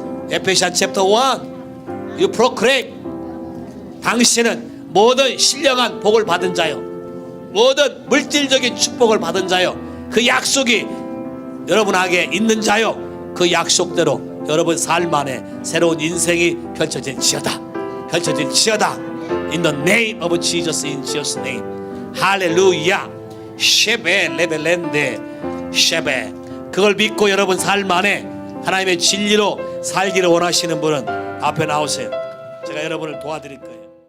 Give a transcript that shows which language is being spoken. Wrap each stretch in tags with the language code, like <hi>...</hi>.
<en>에페시안 챕터 1 You proclaim.</en> <ko>당신은 모든 신령한 복을 받은 자요, 모든 물질적인 축복을 받은 자요, 그 약속이 여러분에게 있는 자요, 그 약속대로 여러분 삶 안에 새로운 인생이 펼쳐질지어다. 펼쳐질지어다.</ko> <en>In the name of Jesus, in Jesus' name. 할렐루야. 쉐베 레벨렌데 쉐베.</en> <ko>그걸 믿고 여러분 삶 안에 하나님의 진리로 살기를 원하시는 분은 앞에 나오세요. 제가 여러분을 도와드릴 거예요.</ko>